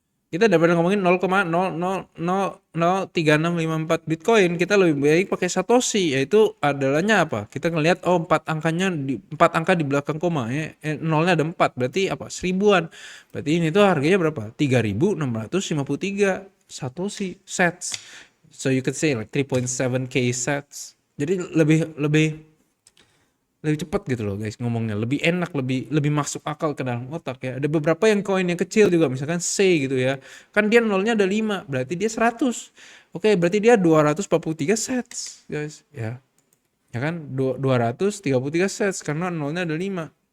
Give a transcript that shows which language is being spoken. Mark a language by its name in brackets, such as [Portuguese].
[Indonesian] Kita daripada ngomongin 0,0003654 Bitcoin, kita lebih baik pakai Satoshi, yaitu adalahnya apa? Kita ngelihat 4 angka di belakang koma ya. Nolnya ada 4, berarti apa? 1000-an. Berarti ini tuh harganya berapa? 3.653 Satoshi sets. [English] So you could say like 3.7k sets. [Indonesian] Jadi lebih cepat gitu loh guys ngomongnya, lebih enak, lebih masuk akal ke dalam otak ya. Ada beberapa yang koin yang kecil juga, misalkan C gitu ya, kan dia nolnya ada 5, berarti dia 100. Oke, berarti dia 243 sets guys ya kan, 233 sets karena nolnya ada 5.